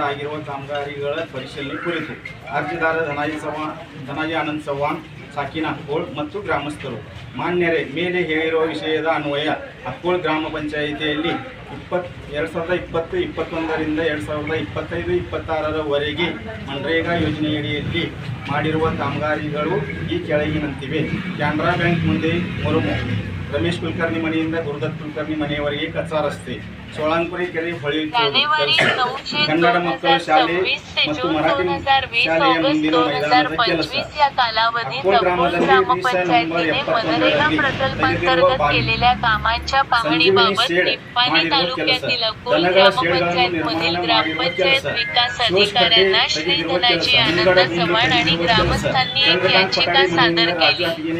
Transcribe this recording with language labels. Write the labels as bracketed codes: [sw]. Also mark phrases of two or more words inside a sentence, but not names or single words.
[kn] ಆಗಿರುವ ಕಾಮಗಾರಿಗಳ ಪರಿಶೀಲನೆ ಕುರಿತು ಅರ್ಜಿದಾರ ಧನಾಜಿ ಆನಂದ್ ಚವ್ಹಾಣ್ ಸಾಕಿನ ಅಕ್ಕೋಳ್ ಮತ್ತು ಗ್ರಾಮಸ್ಥರು ಮಾನ್ಯರೇ ಮೇಲೆ ಹೇಳಿರುವ ವಿಷಯದ ಅನ್ವಯ ಅಕ್ಕೋಳ್ ಗ್ರಾಮ ಪಂಚಾಯಿತಿಯಲ್ಲಿ 2020-21ರಿಂದ 2025-26ರವರೆಗೆ ಮನ್ರೇಗಾ ಯೋಜನೆಯಡಿಯಲ್ಲಿ ಮಾಡಿರುವ ಕಾಮಗಾರಿಗಳು ಈ ಕೆಳಗಿನಂತಿವೆ. ಕೆನರಾ ಬ್ಯಾಂಕ್ ಮುಂದೆ ಮುರುಮು, ರಮೇಶ್ ಕುಲಕರ್ಣಿ ಮನೆಯಿಂದ ಗುರುದತ್ ಕುಲಕರ್ಣಿ ಮನೆಯವರೆಗೆ ಕಚ್ಚಾ ರಸ್ತೆ, ಸೋಳಂಕುರಿ ಕೆರೆ ಹೊಳಿ, ಕನ್ನಡ ಮಕ್ಕಳ ಶಾಲೆ ಮತ್ತು ಮರಾಠಿ ಶಾಲೆಯ ಮುಂದಿನ ಮೈದಾನದ ಕೆಲಸ. ಅಕ್ಕೋಳ್ ಗ್ರಾಮದಲ್ಲಿ [mr] ग्रामपंचायतीने मनरेगा प्रकल्पांतर्गत केलेल्या कामांच्या पाहणीबाबत निप्पाणी तालुक्यातील अक्कोल ग्रामपंचायतमधील ग्रामपंचायत विकास अधिकाऱ्यांना श्री धनाजी आनंद चव्हाण आणि ग्रामस्थांनी एक याचिका सादर केली.